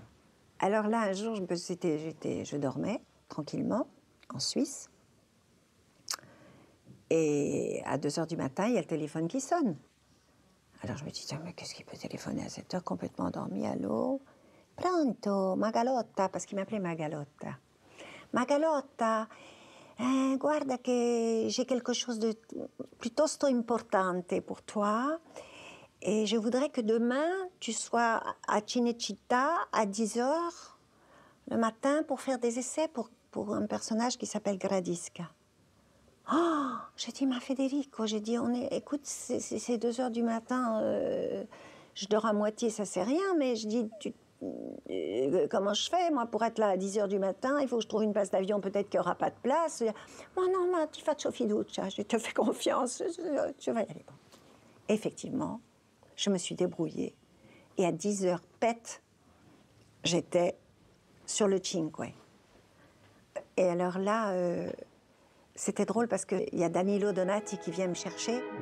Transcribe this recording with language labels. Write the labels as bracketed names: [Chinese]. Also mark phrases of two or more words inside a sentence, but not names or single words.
[French] Alors là, un jour, je dormais tranquillement, en Suisse. Et à 2 h du matin, il y a le téléphone qui sonne. Alors je me dis, tiens, mais qu'est-ce qu'il peut téléphoner à cette heure, complètement endormi? Allô? Pronto, Magalotta, parce qu'il m'appelait Magalotta. Magalotta, [Italian] guarda che [French] j'ai quelque chose de piuttosto importante pour toi. Et je voudrais que demain, tu sois à Cinecittà à 10 h le matin pour faire des essais pour un personnage qui s'appelle Gradisca. Oh, j'ai dit, ma Federico, j'ai dit, écoute, c'est 2 h du matin, je dors à moitié, ça c'est rien, mais je dis, comment je fais, moi, pour être là à 10 h du matin, il faut que je trouve une place d'avion, peut-être qu'il n'y aura pas de place. Moi, [Italian] non, ma ti faccio fiducia, [French] je te fais confiance, je vais y aller. Effectivement, je me suis débrouillée, et à 10 h pète, j'étais sur le Cinque. Et alors là... c'était drôle parce qu'il y a Danilo Donati qui vient me chercher.